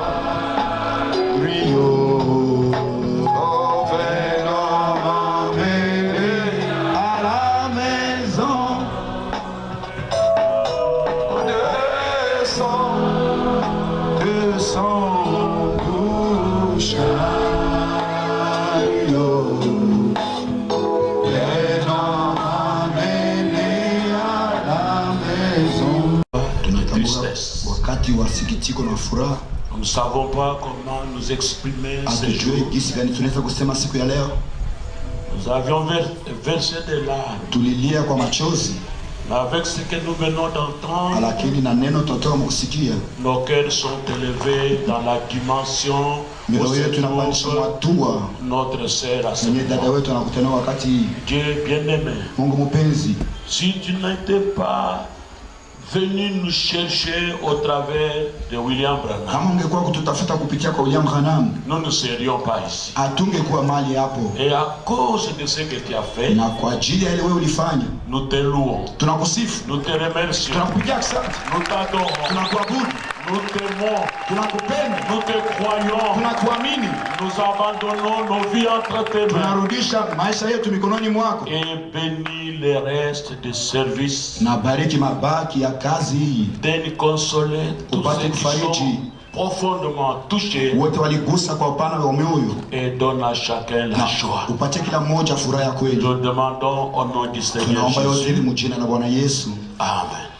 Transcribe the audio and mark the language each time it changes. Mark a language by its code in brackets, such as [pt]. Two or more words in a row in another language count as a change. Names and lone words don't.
[fr] Rio, oh, venons m'emmener à la maison. Descends, descends, Gaucha, Rio. [sw] Wakati wa sikitiko na furaha, [fr] nous ne savons pas comment nous exprimer ce jour. [sw] hatujui jinsi gani tunaweza kusema siku ya leo. [fr] Nous avions versé des larmes, [sw] Tulilia kwa machozi, [fr] mais avec ce que nous venons d'entendre, [sw] lakini na neno tutatoka mkusikia, [fr] nos cœurs sont élevés dans la dimension où [sw] mioyo [fr] se [sw] yetu inapandisha [fr] trouve [sw] matua [fr] notre sœur à ce [sw] yenye dada [fr] moment. [sw] wetu anakutana wakati hii. [fr] Dieu bien-aimé, [sw] Mungu mpenzi, [fr] si tu n'étais pas venu nous chercher au travers de William Branham, [sw] kama ungekuwa kututafuta kupitia kwa William Branham, [fr] nous ne serions pas ici. [sw] hatungekuwa mali hapo. [fr] Et à cause de ce que tu as fait, [sw] Na kwa ajili ya ile wewe ulifanya, [fr] nous te louons, [sw] tunakusifu, [fr] nous te remercions, [sw] tunakupigia asante, [fr] nous t'adorons, [sw] tunakuabudu, [fr] nous t'aimons, [sw] tunakupenda, [fr] nous te croyons, [sw] tunakuamini, [fr] nous abandonnons nos vies entre tes mains [sw] tunarudisha maisha yetu mikononi mwako, [fr] et bénis les restes de service. [sw] na bariki mabaki ya kazi hii. [fr] Donne consoler tous [sw] Upate [fr] ceux qui [sw] kufariji [fr] sont profondément touchés [sw] wote waligusa kwa upana wa mioyo, [fr] et donne à chacun la [sw] na [fr] joie. [sw] upatie kila mmoja furaha ya kweli. [fr] Nous demandons au nom du Seigneur [sw] Tunaomba yote ili [fr] Jésus. [sw] mjina la Bwana Yesu. Amen.